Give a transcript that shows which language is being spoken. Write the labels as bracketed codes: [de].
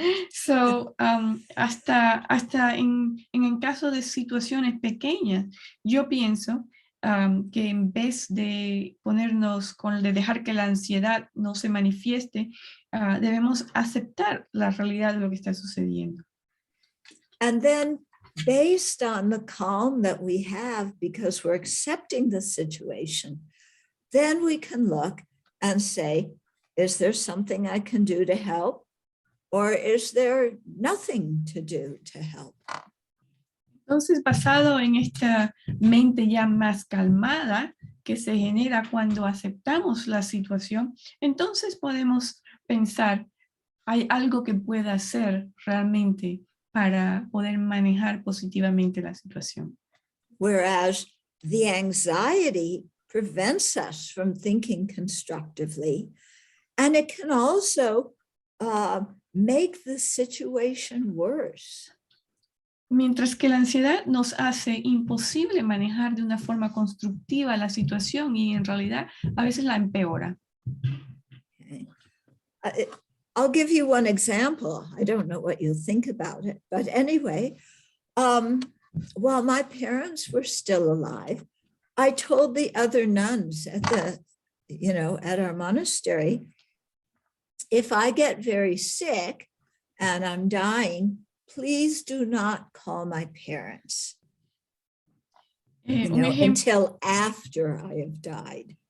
[es] So, hasta en el caso de situaciones pequeñas, yo pienso que en vez de ponernos de dejar que la ansiedad no se manifieste, debemos aceptar la realidad de lo que está sucediendo. [en] And then based on the calm that we have because we're accepting the situation, then we can look and say, is there something I can do to help? Or is there nothing to do to help? [es] Entonces, basado en esta mente ya más calmada que se genera cuando aceptamos la situación, entonces podemos pensar, ¿hay algo que pueda hacer realmente para poder manejar positivamente la situación? [en] Whereas the anxiety prevents us from thinking constructively, and it can also make the situation worse. [es] Mientras que la ansiedad nos hace imposible manejar de una forma constructiva la situación y en realidad a veces la empeora. [en] Okay. I'll give you one example. I don't know what you'll think about it, but anyway, while my parents were still alive, I told the other nuns at at our monastery, if I get very sick and I'm dying, please do not call my parents until after I have died.